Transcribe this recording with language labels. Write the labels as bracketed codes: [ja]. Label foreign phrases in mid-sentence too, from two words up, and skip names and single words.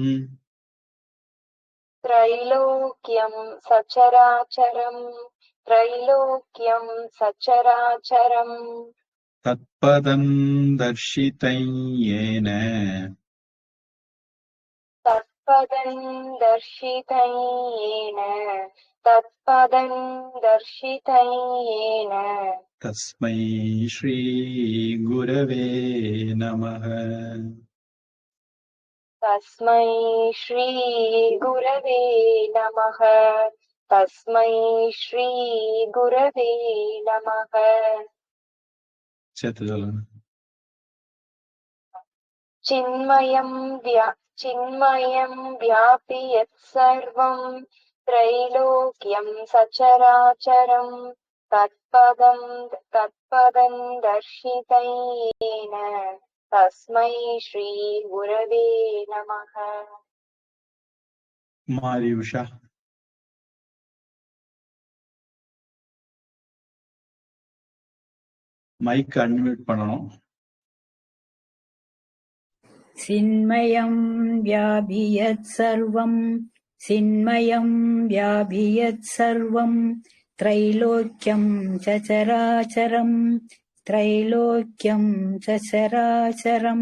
[sa] त्रैलोक्यं सचराचरम्, त्रैलोक्यं सचराचरम् तत्पदं दर्शितं येन, तत्पदं दर्शितं येन, तत्पदं दर्शितं येन तस्मै श्री गुरवे नमः. तस्मै श्री गुरवे नमः. तस्मै श्री गुरवे नमः. [ta] சேர்த்து சொல்லுங்க. [sa] चिन्मयं व्यापि यत् सर्वं, त्रैलोक्यं सचराचरम्, तत्पदं दर्शितेन तस्मै श्री गुरवे नमः. [ta] மாரியுஷா மைக் அன்மியூட் பண்ணணும். [sa] चिन्मयं व्यापियत् सर्वं चिन्मयं व्यापियत् सर्वं त्रैलोक्यं सचराचरं त्रैलोक्यं सचराचरं